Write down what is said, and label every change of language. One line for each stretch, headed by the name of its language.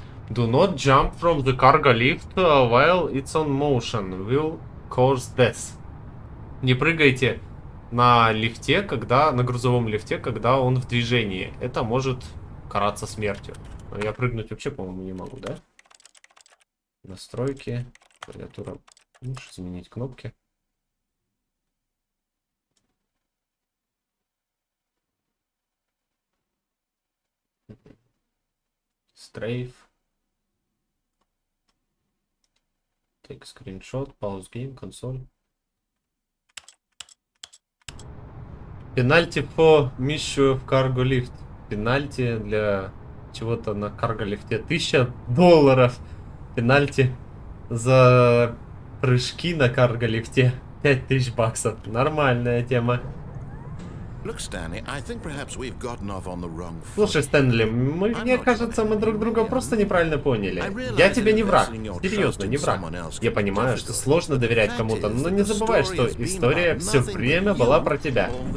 English: Do not jump from the cargo lift while it's on motion. Will cause death.
Russian: Не прыгайте на лифте, на грузовом лифте, когда он в движении. Это может караться смертью. Но я прыгнуть вообще, по-моему, не могу, да? Настройки. Клавиатура. Можешь изменить кнопки. Стрейф.
English: Take screenshot. Pause game. Консоль.
Russian: Пенальти по миссию в карго лифт. Пенальти для чего-то на карго лифте. $1000. Пенальти за прыжки на карго лифте. $5000. Нормальная тема.
English: Look, Stanley, I think perhaps we've gotten off on the wrong foot.
Russian: Слушай, Стэнли, мне кажется, мы друг друга просто неправильно поняли. Я тебе не враг. Серьезно, не враг. Я понимаю, что сложно доверять кому-то, но не забывай, что история все время была про тебя.